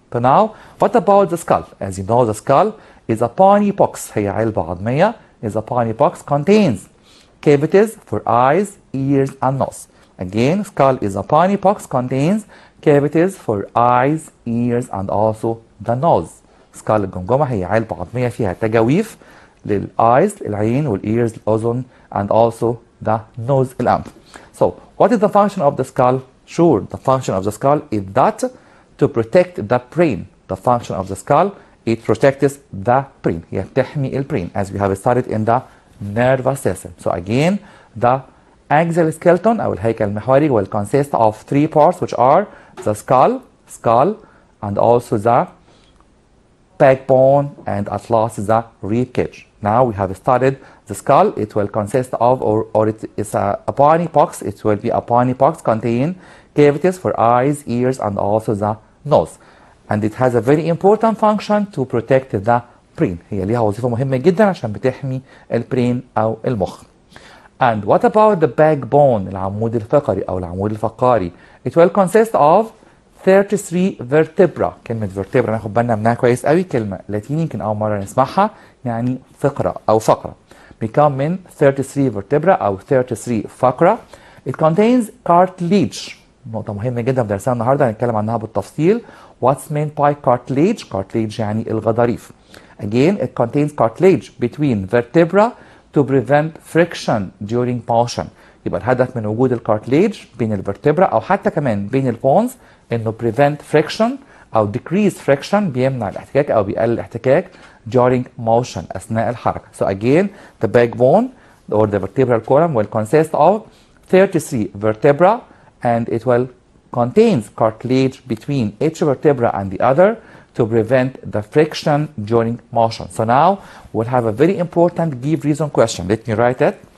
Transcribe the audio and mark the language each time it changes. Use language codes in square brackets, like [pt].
[en] So now, what about the skull? As you know, the skull is a bony box. [ar] هي علبة عظمية. [en] Is a bony box contains cavities for eyes, ears, and nose. Again, skull is a bony box contains cavities for eyes, ears, and also the nose. [ar] skull الجمجمة هي علبة عظمية فيها تجاويف للeyes العين والاears الأذن [en] and also the nose [ar] الأنف. [en] So, what is the function of the skull? Sure, the function of the skull is that to protect the brain. The function of the skull, it protects the brain. [ar] هي بتحمي البرين [en] as we have studied in the nervous system. So again, the axial skeleton [ar] أو الهيكل المحوري [en] will consist of three parts which are the skull, and also the backbone, and at last the rib cage. Now we have studied the skull. It will consist of, or it is a bony box. It will be a bony box contain cavities for eyes, ears, and also the nose. And it has a very important function to protect the brain. [ar] هي ليها وظيفة مهمة جدا عشان بتحمي البرين أو المخ. [en] And what about the backbone, [ar] العمود الفقري أو العمود الفقاري? [en] It will consist of 33 vertebra. [ar] كلمة vertebra ناخد بالنا منها كويس قوي، كلمة لاتيني يمكن أول مرة نسمعها، يعني فقرة أو فقرة. بيكون من 33 vertebra أو 33 فقرة. [en] It contains cartilage. [ar] نقطة مهمة جدا في درسنا النهارده هنتكلم عنها بالتفصيل. [en] What's meant by cartilage? [ar] Cartilage يعني الغضاريف. [en] Again, it contains cartilage between vertebra to prevent friction during motion. [ar] يبقى الهدف من وجود الكارتليج بين الفرتبرا أو حتى كمان بين البونز إنه [en] prevent friction [ar] أو [en] decrease friction، [ar] بيمنع الاحتكاك أو بيقلل الاحتكاك [en] during motion [ar] أثناء الحركة. [en] So again, the backbone or the vertebral column will consist of 33 vertebra, and it will contains cartilage between each vertebra and the other to prevent the friction during motion. So now we'll have a very important give reason question. Let me write it.